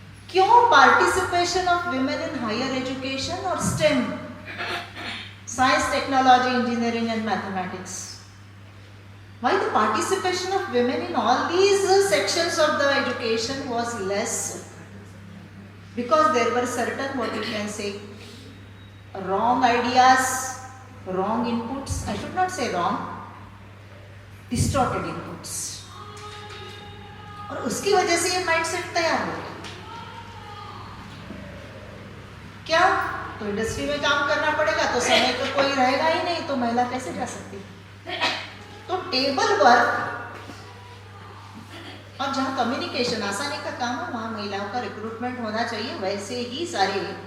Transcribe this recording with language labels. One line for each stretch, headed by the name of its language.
English: क्यों participation of women in higher education और STEM, science, technology, engineering and mathematics, why the participation of women in all these sections of the education was less? Because there were certain, what you can say, wrong ideas, wrong inputs, I should not say wrong, distorted inputs,
Hindi: और उसकी वजह से ये mindset तैयार हो गया। क्या तो इंडस्ट्री में काम करना पड़ेगा तो समय तो कोई रहेगा ही नहीं, तो महिला कैसे जा सकती? तो टेबल वर्क और जहाँ कम्युनिकेशन आसानी का काम है वहाँ महिलाओं का रिक्रूटमेंट होना चाहिए। वैसे ही सारे